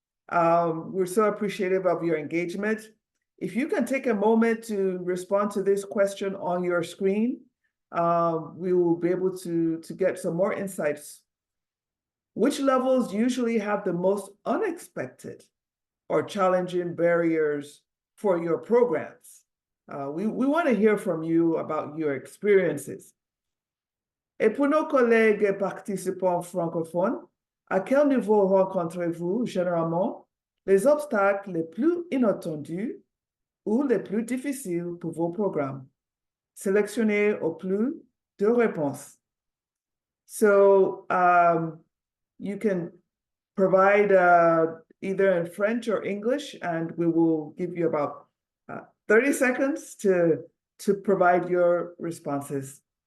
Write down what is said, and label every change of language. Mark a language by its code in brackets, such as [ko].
[en] We're so appreciative of your engagement. If you can take a moment to respond to this question on your screen, we will be able to get some more insights. Which levels usually have the most unexpected or challenging barriers for your programs? We want to hear from you about your experiences. [fr] Et pour nos collègues participants francophones, à quel niveau rencontrez-vous généralement les obstacles les plus inattendus ou les plus difficiles pour vos programmes? Sélectionnez au plus de réponses. [en] So you can provide either in French or English, and we will give you about 30 seconds to provide your responses.